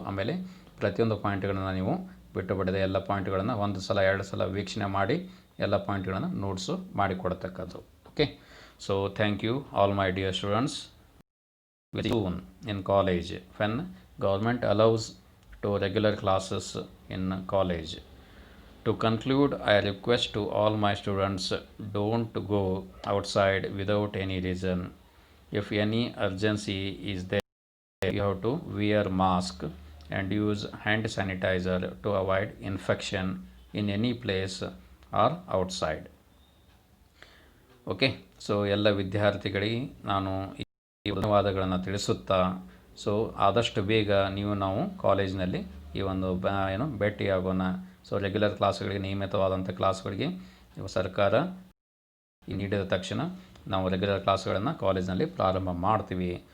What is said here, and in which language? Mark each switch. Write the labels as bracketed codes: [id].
[kn] ಆಮೇಲೆ ಪ್ರತಿಯೊಂದು ಪಾಯಿಂಟ್ಗಳನ್ನು ನೀವು ಬಿಟ್ಟು ಬಿಡದೆ ಎಲ್ಲ ಪಾಯಿಂಟ್ಗಳನ್ನು 1 ಸಲ 2 ಸಲ ವೀಕ್ಷಣೆ ಮಾಡಿ ಎಲ್ಲ ಪಾಯಿಂಟ್ಗಳನ್ನು notes ಮಾಡಿಕೊಡ್ತಕ್ಕದ್ದು. [en] Okay, so thank you all my dear students. Very soon in college when government allows to regular classes in college. To conclude, I request to all my students, don't go outside without any reason. If any urgency is there, you have to wear mask and use hand sanitizer to avoid infection in any place or outside. Okay, so [kn] ಎಲ್ಲ ವಿದ್ಯಾರ್ಥಿಗಳಿಗೆ ನಾನು ಈ ಧನ್ಯವಾದಗಳನ್ನು ತಿಳಿಸುತ್ತಾ so ಆದಷ್ಟು ಬೇಗ ನಾವು ಕಾಲೇಜಿನಲ್ಲಿ ಈ ಒಂದು ಭೇಟಿಯಾಗೋಣ. ಸೊ ರೆಗ್ಯುಲರ್ ಕ್ಲಾಸ್ಗಳಿಗೆ, ನಿಯಮಿತವಾದಂಥ ಕ್ಲಾಸ್ಗಳಿಗೆ ಸರ್ಕಾರ ನೀಡಿದ ತಕ್ಷಣ ನಾವು ರೆಗ್ಯುಲರ್ ಕ್ಲಾಸ್ಗಳನ್ನು ಕಾಲೇಜಿನಲ್ಲಿ ಪ್ರಾರಂಭ ಮಾಡ್ತೀವಿ.